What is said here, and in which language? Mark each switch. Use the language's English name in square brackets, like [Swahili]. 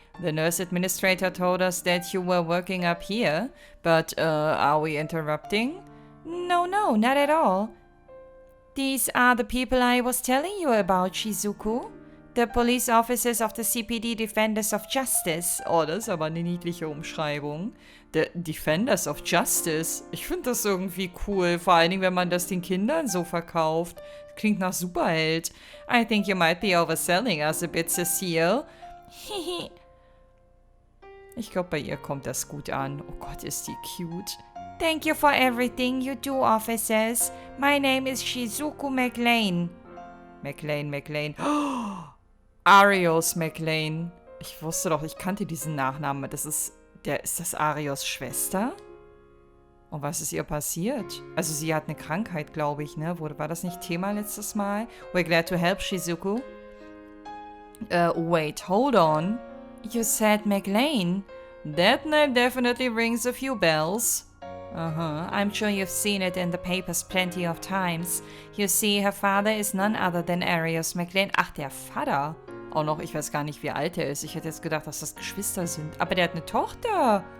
[English] The nurse administrator told us that you were working up here, but are we interrupting? No, not at all. These are the people I was telling you about, Shizuku. The police officers of the CPD Defenders of Justice. [German] Oh, das ist aber eine niedliche Umschreibung. [English] The Defenders of Justice. [German] Ich finde das irgendwie cool, vor allen Dingen, wenn man das den Kindern so verkauft. Klingt nach Superheld. [English] I think you might be overselling us a bit, Cecile. [German] Ich glaube, bei ihr kommt das gut an. Oh Gott, ist die cute. [English] Thank you for everything you do, officers. My name is Shizuku McLean. McLean. Oh, Arios McLean. [German] Ich wusste doch, ich kannte diesen Nachnamen. Ist das Arios Schwester? Und was ist ihr passiert? Also sie hat eine Krankheit, glaube ich, ne? War das nicht Thema letztes Mal? [English] We're glad to help, Shizuku. Wait, hold on. You said McLean. That name definitely rings a few bells. I'm sure you've seen it in the papers plenty of times. You see, her father is none other than Arios McLean. [German] Ach, der Vater. Auch noch, ich weiß gar nicht, wie alt er ist. Ich hätte jetzt gedacht, dass das Geschwister sind. Aber der hat eine Tochter.